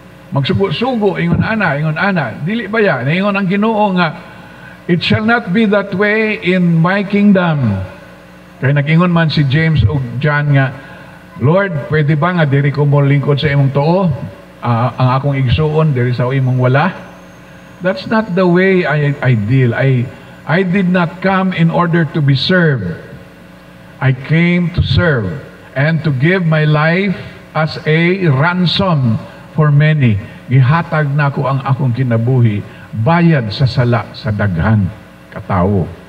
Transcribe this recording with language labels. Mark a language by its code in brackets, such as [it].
[ceb] Magsugo-sugo, ingon ana, dili ba ya? Ingon ang Ginoo nga, [en] it shall not be that way in my kingdom. [ceb] Kaya nag-ingon man si James o John nga, Lord, pwede ba nga diri ko mo lingkod sa imong tuo? Ang akong igsuon, diri sa imong wala? [en] That's not the way I deal. I did not come in order to be served. I came to serve and to give my life as a ransom for many. [ceb] Gihatag na ko ang akong kinabuhi, bayad sa sala sa daghan katawo.